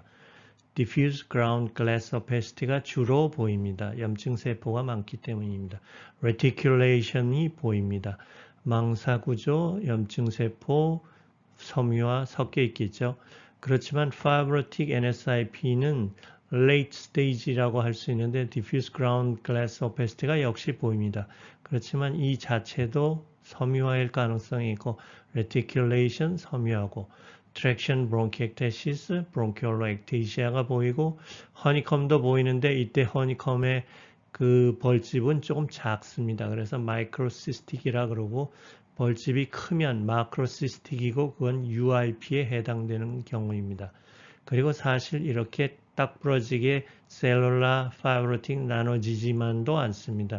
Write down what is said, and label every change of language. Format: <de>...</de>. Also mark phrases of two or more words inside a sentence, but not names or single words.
<en>Diffuse ground glass opacity</en> <ko>가 주로 보입니다. 염증 세포가 많기 때문입니다. Reticulation이 보입니다. 망사 구조, 염증 세포, 섬유화 섞여 있겠죠. 그렇지만</ko> <en>Fibrotic NSIP</en> <ko>는</ko> <en>late stage</en> <ko>라고 할 수 있는데</ko> <en>diffuse ground glass opacity</en> <ko>가 역시 보입니다. 그렇지만 이 자체도 섬유화일 가능성이 있고 reticulation 섬유화고</ko> <en>traction bronchiectasis, bronchial ectasia</en> <ko>가 보이고 허니컴도 보이는데 이때 허니컴의 그 벌집은 조금 작습니다. 그래서 마이크로시스틱이라 그러고 벌집이 크면 마크로시스틱이고 그건 UIP에 해당되는 경우입니다. 그리고 사실 이렇게 딱 부러지게</ko> <en>cellular fibrotic</en> <ko>나눠지지만도 않습니다.</ko>